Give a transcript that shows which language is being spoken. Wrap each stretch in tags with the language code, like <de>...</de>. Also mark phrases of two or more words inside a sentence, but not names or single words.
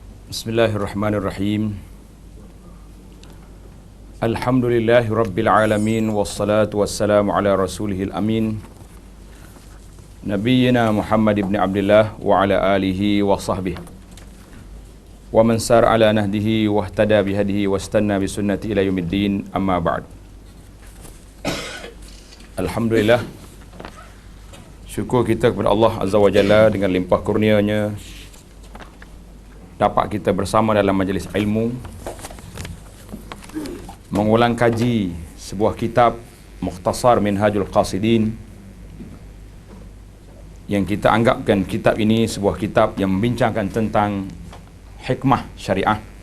<ar>بسم الله الرحمن الرحيم. الحمد لله رب العالمين والصلاة والسلام على رسوله الأمين نبينا محمد بن عبد الله وعلى آله وصحبه ومن سار على نهجه واهتدى بهداه واستن بسنته إلى يوم الدين أما بعد. Alhamdulillah,</ar> <ms>syukur kita kepada Allah</ms> <ar>عز وجل</ar> <ms>dengan limpah kurnianya dapat kita bersama dalam majlis ilmu mengulang kaji sebuah kitab Mukhtasar Minhajul Qasidin, yang kita anggapkan kitab ini sebuah kitab yang membincangkan tentang hikmah syariah</ms>